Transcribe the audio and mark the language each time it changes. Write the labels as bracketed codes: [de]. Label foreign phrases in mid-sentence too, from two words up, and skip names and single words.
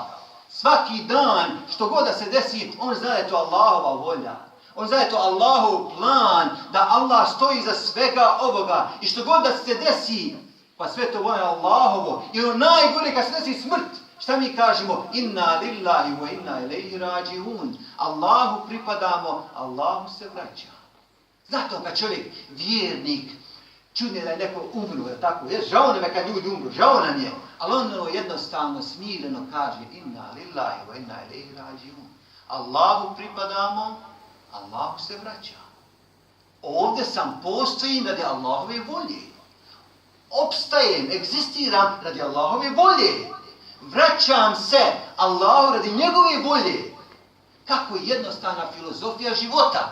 [bs] Svaki dan, što god da se desi, on zna da je to Allahova volja. On zna da je to Allahov plan, da Allah stoji za svega ovoga. I što god da se desi, pa sve to volja Allahovo. I ono najgore kad se desi smrt, Šta mi kažemo? [ar] إنا لله وإنا إليه راجعون. [bs] Allahu pripadamo, Allahu se vraća. Zato kad čovjek, vjernik, čudne da je neko umro, je tako? Žao nam je kad ljudi umru, žao nam je. Ali ono jednostavno, smireno kaže [ar] إنا لله وإنا إليه راجعون. [bs] Allahu pripadamo, Allahu se vraća. Ovdje sam postojim radi Allahove volje. Opstajem, egzistiram radi Allahove volje. Vraćam se Allahu radi njegove volje. Kako je jednostavna filozofija života.